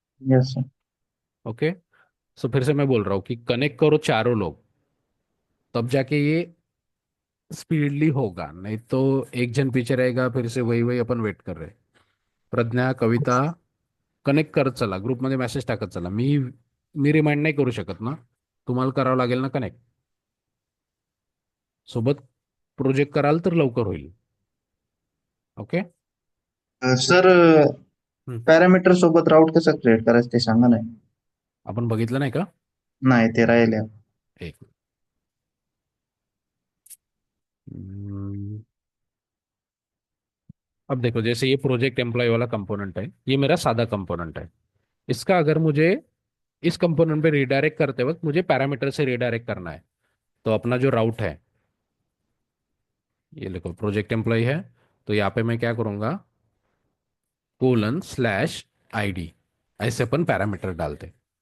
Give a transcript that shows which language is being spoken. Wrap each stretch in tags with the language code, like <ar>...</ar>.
<en>Yes sir. Okay.</en> <hi>सो फिर से मैं बोल रहा हूँ कि कनेक्ट करो चारों लोग, तब जाके ये स्पीडली होगा, नहीं तो एक जन पीछे रहेगा, फिर से वही वही अपन वेट कर रहे।</hi> <mr>प्रज्ञा, कविता, कनेक्ट करत चला, ग्रुपमध्ये मेसेज टाकत चला। मी रिमाइंड नाही करू शकत ना, तुम्हाला करावं लागेल ना कनेक्ट. सोबत प्रोजेक्ट कराल तर लवकर होईल.</mr> <en>Okay.</en> <mr>सर पॅरामीटर सोबत राऊट कसं क्रिएट करायचं ते सांगा नाही. आपण बघितलं नाही का? नाही ते राहिले.</mr> <hi>एक हम्म, अब देखो, जैसे ये प्रोजेक्ट एम्प्लॉय वाला कंपोनेंट है, ये मेरा सादा कंपोनेंट है। इसका अगर मुझे इस कंपोनेंट पे रिडायरेक्ट करते वक्त मुझे पैरामीटर से रिडायरेक्ट करना है, तो अपना जो राउट है, ये देखो प्रोजेक्ट एम्प्लॉय है, तो यहाँ पे मैं क्या करूंगा, :/id, ऐसे अपन पैरामीटर डालते।</hi>